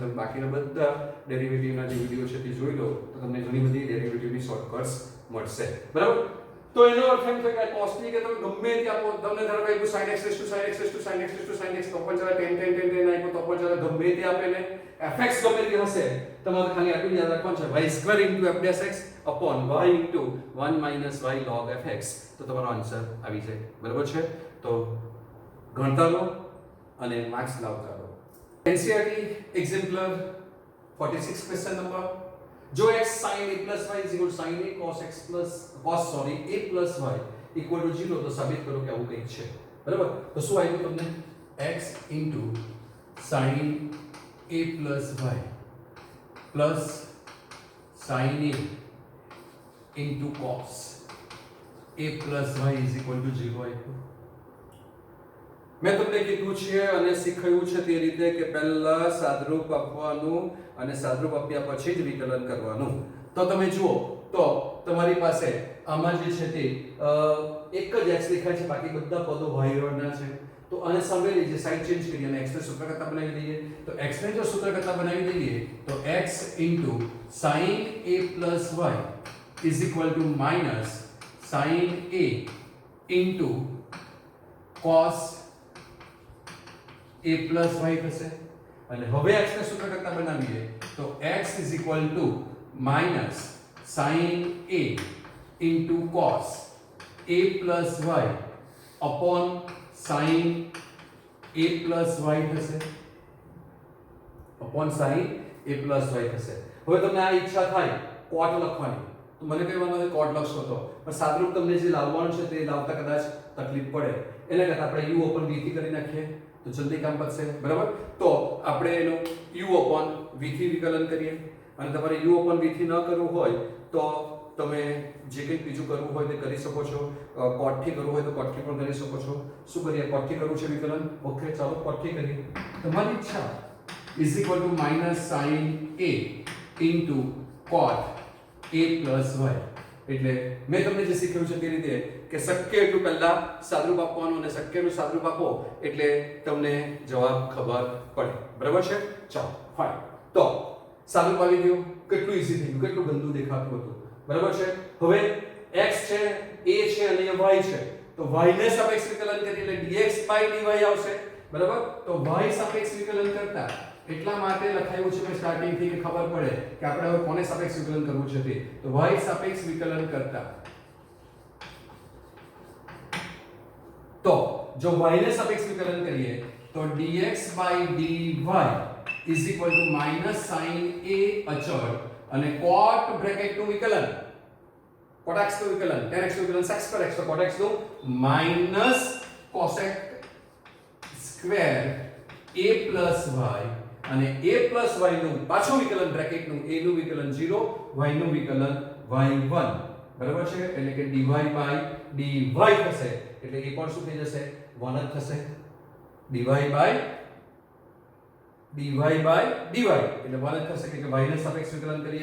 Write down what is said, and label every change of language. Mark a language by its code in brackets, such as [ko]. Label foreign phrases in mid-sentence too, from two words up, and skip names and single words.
[gu] તમે બાકીના બધા ડેરિવેટિવના જે વિડિયો છે તે જોઈ લો તો તમને ઘણી બધી ડેરિવેટિવની શોર્ટકટ્સ મળશે. બરાબર. તો એનો અર્થ એમ થાય કે કોસની કે તમે ગમે તે આપો, તમને ધારો કે [en] sin x sin x sin x sin x [gu] તો પણ ચાલે, tan આપ્યો તો પણ ચાલે, ગમે તે આપે ને fx ગમે તે હશે તમારે ખાલી આટલું યાદ રાખવાનું છે [en] y square into f dash x upon y into 1 minus y log fx. [gu] તો તમારો આન્સર આવી જાય. બરાબર છે. તો ગણતા લો અને માર્ક્સ લાવતા લો. NCERT એક્ઝામ્પલર 46 [en] question number. [gu] જો [en] x sin a plus y is equal to sin a cos x plus a plus y equal to 0 [gu] તો સાબિત કરો કે આવું કંઈક છે. બરાબર. તો શું આવ્યું તમને? [en] x into sin a plus y plus sin a into cos a plus y is equal to 0 [gu] આવ્યું. મેં તમને કીધું છે અને શીખવ્યું છે તે રીતે કે પહેલા સાદરૂપ આપવાનું અને સાદરૂપ આપ્યા પછી જ વિકલન કરવાનું. તો તમે જુઓ તો તમારી પાસે આમાં જે છે તે એક જ x દેખાય છે, બાકી બધા પદો y ના છે. તો આને સામે લઈએ, સાઈડ ચેન્જ કરીએ અને x ને સૂત્ર કરતા બનાવી દઈએ. તો x ને જો સૂત્ર કરતા બનાવી દઈએ તો [en] x sin a plus y is equal to minus sin a into cos a plus y થશે. [gu] અને હવે x ને સૂત્ર કરતા બનાવીએ તો [en] x is equal to minus sin a into cos a plus y upon sin a plus y થશે. upon sin a plus y થશે. [gu] હવે તમને આ ઈચ્છા થાય કોટ લખવાની તો મને કહેવાનું છે કોટ લખશો તો, પણ સાદરૂપ તમને જે લાવવાનું છે તે લાવતા કદાચ તકલીફ પડે. એના કરતા આપણે [en] u upon v [gu] થી કરી નાખીએ તો જલ્દી કામ પતશે. બરાબર. તો આપણે એનું [en] u upon v [gu] થી વિકલન કરીએ. અને તમારે [en] u upon v [gu] થી ન કરવું હોય તો તમે જે કંઈ બીજું કરવું હોય તે કરી શકો છો. cot થી કરવું હોય તો cot થી પણ કરી શકો છો. શું કરીએ? cot થી કરવું છે વિકલન. [en] ઓકે, [gu] ચાલો cot થી કરીએ. તમારી ઈચ્છા [en] is equal to minus sin a into cot a plus y. [gu] એટલે મેં તમને જે શીખવ્યું છે તે રીતે કે શક્ય એટલું પહેલા સાદરૂપ આપવાનું અને શક્ય એટલું સાદરૂપ આપો એટલે તમને જવાબ ખબર પડે. બરાબર છે. ચાલો ફાઇન. તો સાદરૂપ આવી ગયું. કેટલું ઈઝી થઈ ગયું, કેટલું ગંદુ દેખાતું હતું. બરાબર છે. હવે x છે, a છે અને y છે. તો y ને સાપેક્ષ વિકલન કરીએ એટલે dx dy આવશે. બરાબર. તો y સાપેક્ષ વિકલન કરતા એટલા માટે લખાયું છે મેં સ્ટાર્ટિંગ થી કે ખબર પડે કે આપણે હવે કોને સાપેક્ષ વિકલન કરવું છે તે. તો y સાપેક્ષ વિકલન કરતા તો જો y ને સાપેક્ષ વિકલન કરીએ તો [en] dx dy is equal to minus sin a [gu] અચળ અને cot બ્રેકેટ નું વિકલન, cot x નું વિકલન, tan x નું વિકલન, [en] sec square x [gu] તો cot x નું minus [en] cosec square a plus y [gu] અને [en] a plus y [gu] નું પાછું વિકલન બ્રેકેટ નું a નું વિકલન 0 y નું વિકલન y1 બરાબર છે એટલે કે [en] dy by dy [gu] થશે એટલે એ પણ શું થઈ જશે 1 જ થશે [en] dy by dy [gu] એટલે 1 જ થશે કે y ને સાપેક્ષ વિકલન કરીએ